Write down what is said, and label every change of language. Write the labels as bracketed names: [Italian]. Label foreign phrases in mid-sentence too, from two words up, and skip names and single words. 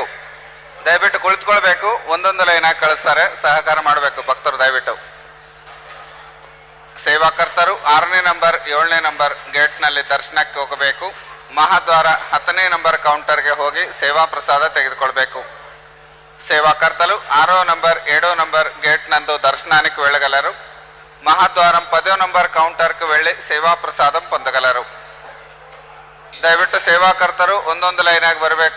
[Kannada] ದಯವಿಟ್ಟು ಕುಳಿತುಕೊಳ್ಬೇಕು. ಒಂದೊಂದು ಲೈನಾಗಿ ಕಳಿಸ್ತಾರೆ, ಸಹಕಾರ ಮಾಡಬೇಕು ಭಕ್ತರು. ದಯವಿಟ್ಟು ಸೇವಾಕರ್ತರು 6ನೇ ನಂಬರ್ 7ನೇ ನಂಬರ್ ಗೇಟ್ನಲ್ಲಿ ದರ್ಶನಕ್ಕೆ ಹೋಗಬೇಕು. ಮಹಾದ್ವಾರ 10ನೇ ನಂಬರ್ ಕೌಂಟರ್ಗೆ ಹೋಗಿ ಸೇವಾ ಪ್ರಸಾದ ತೆಗೆದುಕೊಳ್ಬೇಕು. [Telugu] సేవాకర్తలు 6వ నంబర్ 7వ నంబర్ గేట్ నందు దర్శనానికి వెళ్ళగలరు. మహాద్వారం 10వ నంబర్ కౌంటర్కు వెళ్ళి సేవా ప్రసాదం పొందగలరు. [Kannada] ದಯವಿಟ್ಟು ಸೇವಾಕರ್ತರು ಒಂದೊಂದು ಲೈನಾಗಿ ಬರಬೇಕು.